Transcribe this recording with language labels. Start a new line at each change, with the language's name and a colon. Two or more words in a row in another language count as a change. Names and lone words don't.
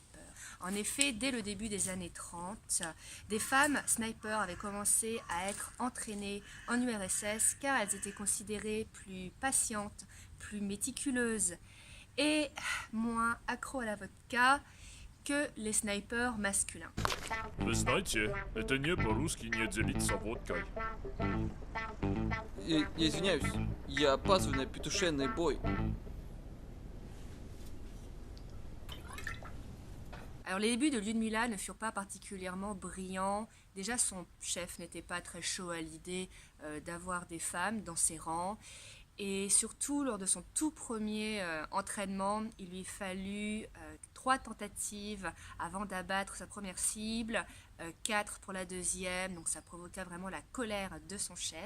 French: En effet, dès le début des années 30, des femmes snipers avaient commencé à être entraînées en URSS car elles étaient considérées plus patientes, plus méticuleuses et moins accros à la vodka que les snipers masculins.
Russian: Вы знаете, это не по-русски не делиться водкой. Я извиняюсь, я опаздываю на петушиный бой.
French: Alors les débuts de Lyudmila ne furent pas particulièrement brillants. Déjà son chef n'était pas très chaud à l'idée d'avoir des femmes dans ses rangs. Et surtout, lors de son tout premier entraînement, il lui fallut 3 tentatives avant d'abattre sa première cible, 4 pour la deuxième, donc ça provoqua vraiment la colère de son chef.